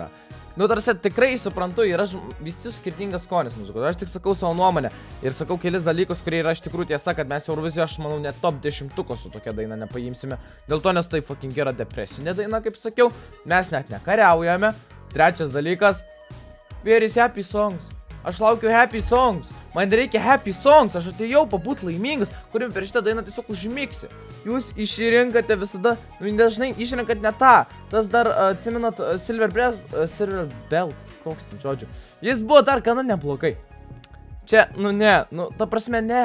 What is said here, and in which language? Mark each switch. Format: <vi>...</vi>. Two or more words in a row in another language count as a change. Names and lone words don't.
<lt>Nu, tarsi, tikrai suprantu, yra visi skirtingas skonis muzikos. Aš tik sakau savo nuomonę ir sakau kelis dalykus, kurie yra iš tikrųjų tiesa, kad mes Eurovizijoje, aš manau, net top 10 su tokia daina nepaimsime. Dėl to, nes tai fucking yra depresinė daina, kaip sakiau. Mes net nekariaujame. Trečias dalykas.</lt> <en>Where is happy songs?</en> <lt>Aš laukiu</lt> <en>happy songs.</en> <lt>Man reikia</lt> <en>happy songs.</en> <lt>Aš atėjau pabūt laimingas, kurim per šitą dainą tiesiog užmiksi. Jūs išrinkate visada, dažnai išrinkat ne tą. Tas dar, atsimenat, Silver Bell, koks ten žodžiu. Jis buvo dar gana neblogai. Čia, nu ne, nu ta prasme ne.</lt>